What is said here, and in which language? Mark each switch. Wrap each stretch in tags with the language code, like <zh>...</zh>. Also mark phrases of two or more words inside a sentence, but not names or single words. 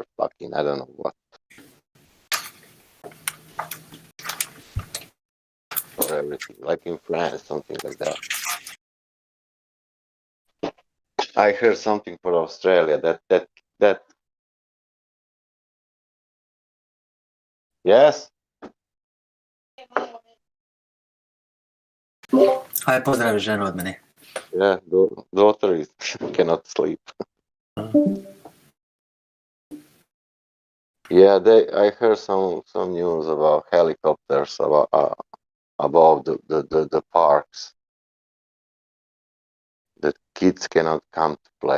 <en>Fucking, I don't know what for everything. Like in France, something like that. I heard something for Australia. That. Yes.</en> <sr>Aj, pozdrav ženu od mene.</sr> <en>Yeah, daughter is cannot sleep. Yeah, I heard some news about helicopters above the parks. The kids cannot come to play.</en>